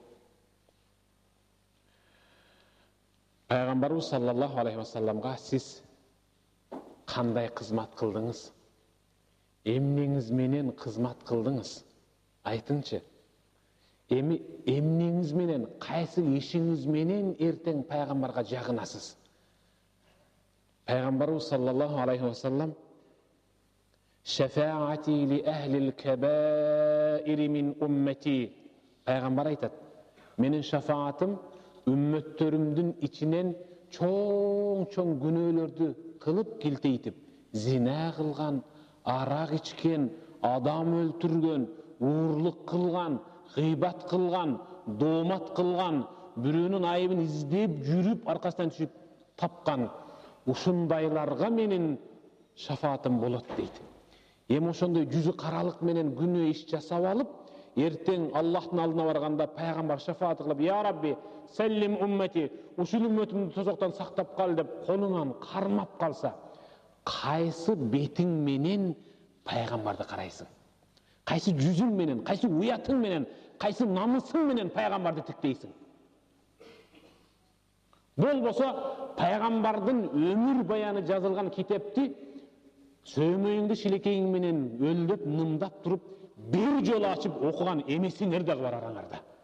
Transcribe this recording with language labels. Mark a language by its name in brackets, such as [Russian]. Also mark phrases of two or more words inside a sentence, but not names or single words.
[Kyrgyz] Пайгамбарыбыз [Arabic] صلى الله عليه وسلم [Kyrgyz] сиз кандай кызмат кылдыңыз? Эмнеңиз менен кызмат кылдыңыз? Айтыңчы. Эмнеңиз менен, кайсы ишиңиз менен эртең пайгамбарга жагынасыз? Пайгамбарыбыз [Arabic] صلى الله عليه وسلم «شفاعتي لأهل الكبائر من أمتي». [Kyrgyz] Пайгамбар айтат: менин шафаатым үммөттөрүмдүн ичинен чоң күнөөлөрдү кылып килтейтип, зина кылган, арак ичкен, адам өлтүргөн, уурлук кылган, гыйбат кылган, доомат кылган, бирөөнүн айыбын издеп жүрүп, аркасынан түшүп тапкан ушундайларга менин шафаатым болот дейт. Эми ошондой жүзү каралык менен күнөө иш жасап алып, эртең Аллахтын алдына барганда пайгамбар шафаат кылып: [Arabic] "يا ربي، سلم أمتي, [Kyrgyz] ушул үммөтүмдү тозоктон сактап кал" деп колунан кармап калса, кайсы бетиң менен пайгамбарды карайсың? Кайсы жүзүң менен, кайсы уятың менен, кайсы намысың менен пайгамбарды тиктейсиң? Болбосо пайгамбардын өмүр баяны жазылган китепти сөймөйүңдү шилекейиң менен өлдөп, нымдап туруп, бир жолу ачып окуган эмесиңер дагы бар араңарда.